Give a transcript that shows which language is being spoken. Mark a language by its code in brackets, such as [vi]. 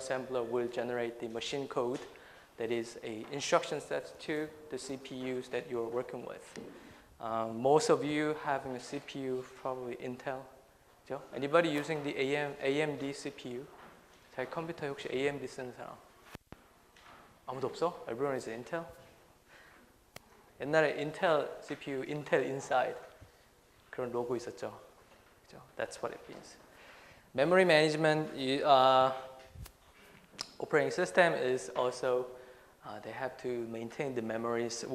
[en] Assembler will generate the machine code that is a instruction set to the CPUs that you're working with. Most of you having a CPU, probably Intel. [ko] 그죠? [en] Anybody using the AMD CPU? [ko] 자기 컴퓨터에 혹시 AMD 쓰는 사람? 아무도 없어? [en] Everyone is Intel? [ko] 옛날에 Intel CPU, Intel Inside 그런 로고 있었죠. 그죠? [en] That's what it means. Memory management, operating system is also, they have to maintain the memories.